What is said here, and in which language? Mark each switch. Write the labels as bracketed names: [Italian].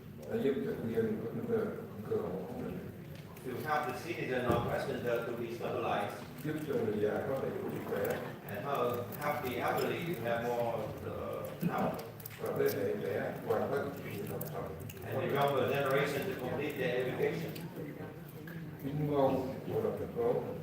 [Vietnamese] đã giúp cho người dân của chúng ta cơ hội ổn định, [English] to help the citizen of Westminster to be stabilized [Vietnamese] giúp cho người già có đầy đủ sức khỏe [English] and help the elderly to have more health [Vietnamese] và thế hệ trẻ hoàn tất việc học tập. [English] and the younger generation to complete their education. [Vietnamese] Kính mong Hội đồng thành phố